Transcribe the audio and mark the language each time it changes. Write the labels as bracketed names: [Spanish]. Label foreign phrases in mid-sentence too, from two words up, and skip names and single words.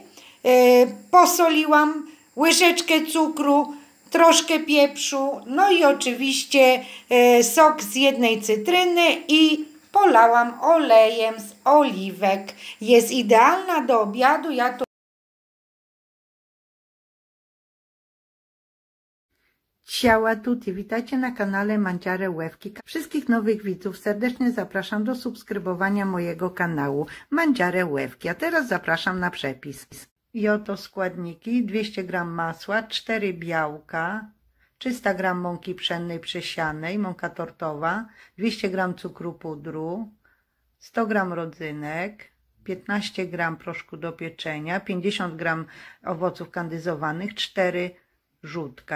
[Polish] Posoliłam, łyżeczkę cukru, troszkę pieprzu, no i oczywiście sok z 1 cytryny i polałam olejem z oliwek. Jest idealna do obiadu. Ja to [Italian] Ciao a tutti, [Polish] witajcie na kanale Mangiare Łewki. Wszystkich nowych widzów serdecznie zapraszam do subskrybowania mojego kanału Mangiare Łewki. A teraz zapraszam na przepis. I oto składniki: 200 g masła, 4 białka, 300 g mąki pszennej przesianej, mąka tortowa, 200 g cukru pudru, 100 g rodzynek, 15 g proszku do pieczenia, 50 g owoców kandyzowanych, 4 żółtka.